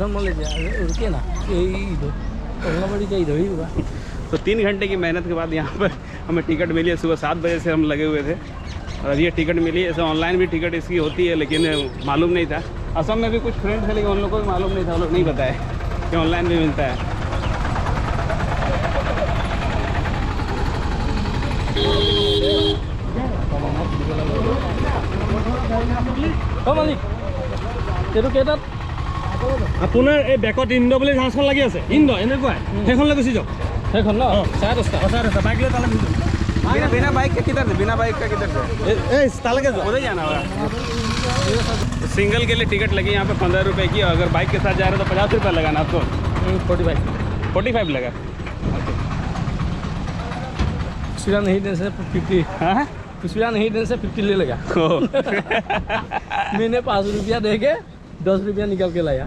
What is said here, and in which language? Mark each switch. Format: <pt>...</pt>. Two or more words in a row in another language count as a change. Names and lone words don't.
<hi>टेंशन मत लीजिए, रुकिए ना, यही बाड़ी का इधर ही होगा। तो 3 घंटे की मेहनत के बाद यहाँ पर हमें टिकट मिली है। सुबह 7 बजे से हम लगे हुए थे, और ये टिकट मिली है। ऐसे ऑनलाइन भी टिकट इसकी होती है, लेकिन मालूम नहीं था। असम में भी कुछ फ्रेंड थे, लेकिन उन लोगों को भी मालूम नहीं था, वो लोग नहीं बताया कि ऑनलाइन भी मिलता है।</hi> <as>মালিক এইটো কেইটাত আপোনাৰ এই বেকত ইণ্ড বুলি জাহাজখন লাগি আছে, ইণ্ড এনেকুৱাই, সেইখনলৈ গুচি যাওক। সেইখন ন 10:30 বাইক লৈ তালৈ</as> <hi>बिना बाइक का किधर से? बिना बाइक का किधर से?</hi> <as>তালৈকে যাওক।</as> <hi>उधर जाना होगा। सिंगल के लिए टिकट लगी यहाँ पे 15 रुपये की, और अगर बाइक के साथ जा रहे हो तो 50 रुपये लगाना आपको। 45 लगा। पिछला नहीं देने से 50, हाँ पिछला नहीं देने से 50 ले लगा। मैंने 5 रुपया दे के 10 रुपया निकल के लाया।</hi>